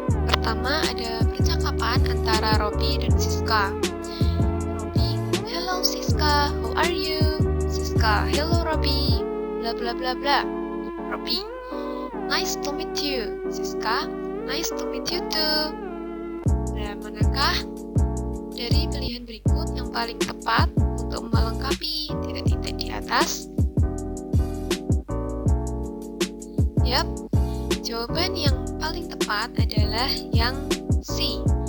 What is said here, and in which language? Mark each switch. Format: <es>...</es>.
<id>Pertama ada percakapan antara Robby dan Siska.</id> <en>Robby, hello Siska, how are you? Siska, hello Robby, bla bla bla bla. Robby, nice to meet you. Siska, nice to meet you too.</en> <id>Nah, manakah dari pilihan berikut yang paling tepat untuk melengkapi titik-titik di atas? Yap, jawaban yang paling tepat adalah yang C.</id>